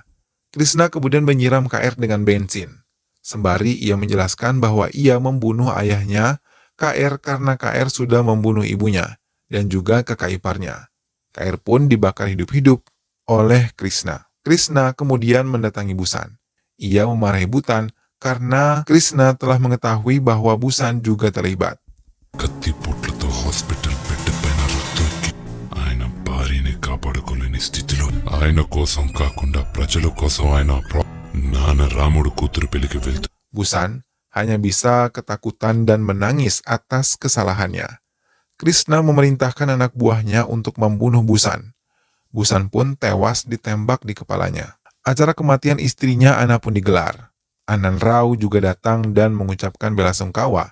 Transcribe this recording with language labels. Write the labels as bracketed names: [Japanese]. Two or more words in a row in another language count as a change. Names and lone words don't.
[Indonesian] Krishna kemudian menyiram KR dengan bensin. Sembari ia menjelaskan bahwa ia membunuh ayahnya, KR, karena KR sudah membunuh ibunya, dan juga kakak iparnya. KR pun dibakar hidup-hidup oleh Krishna. Krishna kemudian mendatangi Busan. Ia memarahi Butan karena Krishna telah mengetahui bahwa Busan juga terlibat. [Telugu] కత్తి పొట్లతో హాస్పిటల్ బెడ్ పైన రక్తొక్కి ఆయన భార్యని కాపాడుకోలేని స్థితిలో ఆయన కోసం కాకుండా ప్రజల కోసం ఆయన నాన్న రాముడు కూతురు పెళ్లికి వెళ్తూ [Indonesian] Busan hanya bisa ketakutan dan menangis atas kesalahannya. Krishna memerintahkan anak buahnya untuk membunuh Busan. Busan pun tewas ditembak di kepalanya. Acara kematian istrinya Anna pun digelar. Anand Rao juga datang dan mengucapkan belasungkawa.